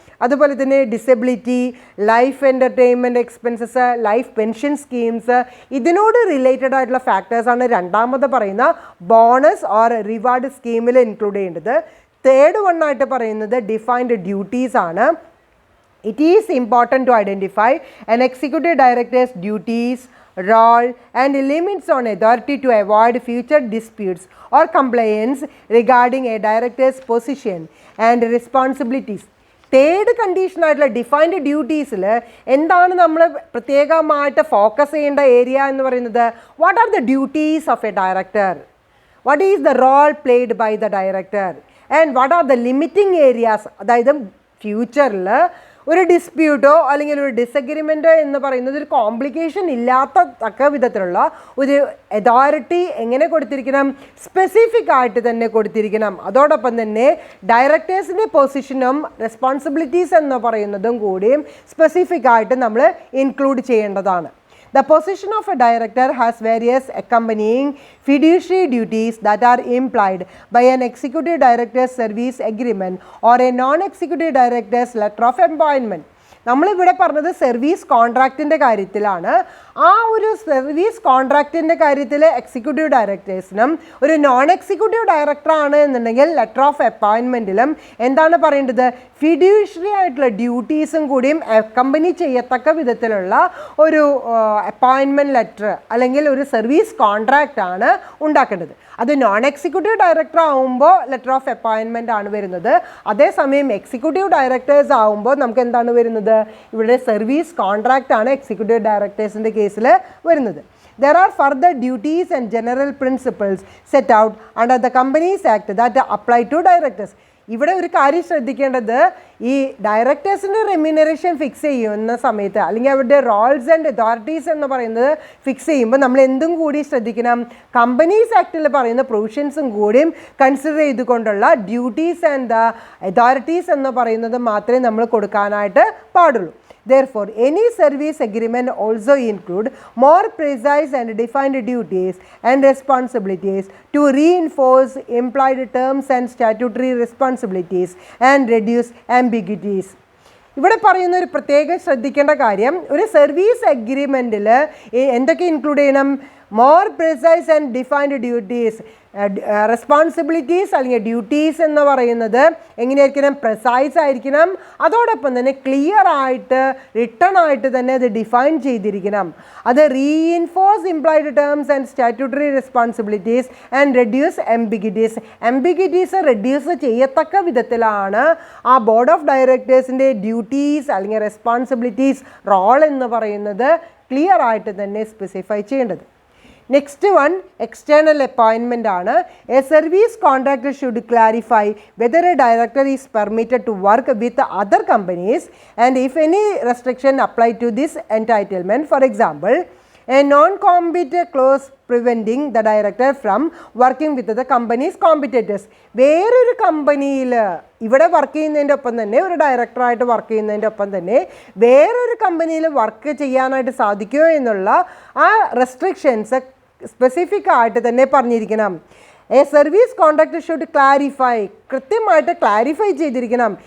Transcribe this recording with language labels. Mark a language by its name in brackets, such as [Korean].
[Malayalam] അതുപോലെ തന്നെ disability, life entertainment expenses, life pension schemes, ഇതിനോട് റിലേറ്റഡ് ആയിട്ടുള്ള ഫാക്ടേഴ്സാണ് രണ്ടാമത് പറയുന്ന ബോണസ് ഓർ റിവാർഡ് സ്കീമിൽ ഇൻക്ലൂഡ് ചെയ്യേണ്ടത്. തേർഡ് വണ്ണായിട്ട് പറയുന്നത് ഡിഫൈൻഡ് ഡ്യൂട്ടീസ് ആണ്. [English] It is important to identify an executive director's duties, role and limits on authority to avoid future disputes or complaints regarding a director's position and responsibilities. [Malayalam] Third condition ആയിട്ടുള്ള defined ഡ്യൂട്ടീസിൽ എന്താണ് നമ്മൾ പ്രത്യേകമായിട്ട് focus ചെയ്യേണ്ട area എന്ന് പറയുന്നത്, [English] What are the duties of a director, what is the role played by the director and what are the limiting areas. [Malayalam] അതായത് ഫ്യൂച്ചറിൽ ഒരു ഡിസ്പ്യൂട്ടോ അല്ലെങ്കിൽ ഒരു ഡിസഗ്രിമെൻറ്റോ എന്ന് പറയുന്നത് ഒരു കോംപ്ലിക്കേഷൻ ഇല്ലാത്ത തക്ക വിധത്തിലുള്ള ഒരു അതോറിറ്റി എങ്ങനെ കൊടുത്തിരിക്കണം, സ്പെസിഫിക് ആയിട്ട് തന്നെ കൊടുത്തിരിക്കണം. അതോടൊപ്പം തന്നെ ഡയറക്ടേഴ്സിൻ്റെ പൊസിഷനും റെസ്പോൺസിബിലിറ്റീസ് എന്ന് പറയുന്നതും കൂടിയും സ്പെസിഫിക് ആയിട്ട് നമ്മൾ ഇൻക്ലൂഡ് ചെയ്യേണ്ടതാണ്. [English] The position of a director has various accompanying fiduciary duties that are implied by an executive director's service agreement or a non-executive director's letter of appointment. [Malayalam] നമ്മളിവിടെ പറഞ്ഞത് സർവീസ് കോൺട്രാക്റ്റിൻ്റെ കാര്യത്തിലാണ്. ആ ഒരു സർവീസ് കോൺട്രാക്റ്റിൻ്റെ കാര്യത്തിൽ എക്സിക്യൂട്ടീവ് ഡയറക്ടേഴ്സിനും ഒരു നോൺ എക്സിക്യൂട്ടീവ് ഡയറക്ടറാണ് എന്നുണ്ടെങ്കിൽ letter of അപ്പോയിൻമെൻറ്റിലും എന്താണ് പറയേണ്ടത്, ഫിഡ്യൂഷ്യറി ആയിട്ടുള്ള ഡ്യൂട്ടീസും കൂടിയും കമ്പനി ചെയ്യത്തക്ക വിധത്തിലുള്ള ഒരു അപ്പോയിൻമെൻറ്റ് ലെറ്റർ അല്ലെങ്കിൽ ഒരു സർവീസ് കോൺട്രാക്റ്റ് ആണ് ഉണ്ടാക്കേണ്ടത്. അത് നോൺ എക്സിക്യൂട്ടീവ് ഡയറക്ടർ ആകുമ്പോൾ ലെറ്റർ ഓഫ് അപ്പോയിൻമെൻ്റ് ആണ് വരുന്നത്. അതേസമയം എക്സിക്യൂട്ടീവ് ഡയറക്ടേഴ്സ് ആകുമ്പോൾ നമുക്ക് എന്താണ് വരുന്നത്, ഇവിടെ സർവീസ് കോൺട്രാക്റ്റ് ആണ് എക്സിക്യൂട്ടീവ് ഡയറക്ടേഴ്സിൻ്റെ കേസിൽ വരുന്നത്. [English] There are further duties and general principles set out under the Companies Act that apply to directors. [Malayalam] ഇവിടെ ഒരു കാര്യം ശ്രദ്ധിക്കേണ്ടത്, ഈ ഡയറക്ടേഴ്സിൻ്റെ റെമ്യൂണറേഷൻ ഫിക്സ് ചെയ്യുന്ന സമയത്ത് അല്ലെങ്കിൽ അവരുടെ റോൾസ് ആൻഡ് അതോറിറ്റീസ് എന്ന് പറയുന്നത് ഫിക്സ് ചെയ്യുമ്പോൾ നമ്മൾ എന്തും കൂടി ശ്രദ്ധിക്കണം, കമ്പനീസ് ആക്ടിൽ പറയുന്ന പ്രൊവിഷൻസും കൂടിയും കൺസിഡർ ചെയ്തുകൊണ്ടുള്ള ഡ്യൂട്ടീസ് ആൻഡ് അതോറിറ്റീസ് എന്ന് പറയുന്നത് മാത്രമേ നമ്മൾ കൊടുക്കാനായിട്ട് പാടുള്ളൂ. [English] Therefore, any service agreement also include more precise and defined duties and responsibilities to reinforce implied terms and statutory responsibilities and reduce ambiguities. [Malayalam] ഇവിടെ പറയുന്ന ഒരു പ്രത്യേകം ശ്രദ്ധിക്കേണ്ട കാര്യം, ഒരു സർവീസ് അഗ്രിമെൻറ്റിൽ എന്തൊക്കെ ഇൻക്ലൂഡ് ചെയ്യണം, [English] more precise and defined duties, [Malayalam] responsibilities അല്ലെങ്കിൽ ഡ്യൂട്ടീസ് എന്ന് പറയുന്നത് എങ്ങനെയായിരിക്കണം, പ്രിസൈസ് ആയിരിക്കണം. അതോടൊപ്പം തന്നെ ക്ലിയർ ആയിട്ട് റിട്ടേൺ ആയിട്ട് തന്നെ അത് ഡിഫൈൻ ചെയ്തിരിക്കണം. അത് [English] reinforce employed terms and statutory responsibilities and reduce ambiguities [Malayalam] reduce ചെയ്യത്തക്ക വിധത്തിലാണ് ആ ബോർഡ് ഓഫ് ഡയറക്ടേഴ്സിൻ്റെ ഡ്യൂട്ടീസ് അല്ലെങ്കിൽ റെസ്പോൺസിബിലിറ്റീസ് റോൾ എന്ന് പറയുന്നത് ക്ലിയർ ആയിട്ട് തന്നെ സ്പെസിഫൈ ചെയ്യേണ്ടത്. [English] Next one external അപ്പോയിൻമെൻ്റ് ആണ്. A service contractor should clarify whether A director is permitted to work with other companies and if any restriction apply to this എൻടൈറ്റിൽമെൻറ്റ്. For example, a non-compete clause preventing the director from working with the company's competitors. [Malayalam] വേറൊരു കമ്പനിയിൽ ഇവിടെ work ചെയ്യുന്നതിൻ്റെ ഒപ്പം തന്നെ ഒരു ഡയറക്ടറായിട്ട് work ചെയ്യുന്നതിൻ്റെ ഒപ്പം തന്നെ വേറൊരു കമ്പനിയിൽ വർക്ക് ചെയ്യാനായിട്ട് സാധിക്കുമോ എന്നുള്ള ആ റെസ്ട്രിക്ഷൻസ് സ്പെസിഫിക് ആയിട്ട് തന്നെ പറഞ്ഞിരിക്കണം. [English] a service contractor should clarify, [Malayalam] കൃത്യമായിട്ട് ക്ലാരിഫൈ ചെയ്തിരിക്കണം.